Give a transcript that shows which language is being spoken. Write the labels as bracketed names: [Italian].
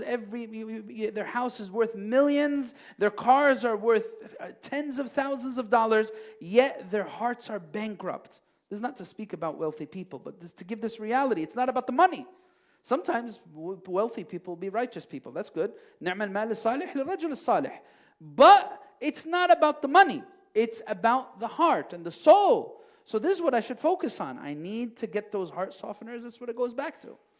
[English] Their house is worth millions. Their cars are worth tens of thousands of dollars, yet their hearts are bankrupt. This is not to speak about wealthy people, but this to give this reality. It's not about the money. Sometimes wealthy people will be righteous people. That's good. [Arabic] نعم المال الصالح للرجل الصالح. [English] But it's not about the money. It's about the heart and the soul. So this is what I should focus on. I need to get those heart softeners. That's what it goes back to.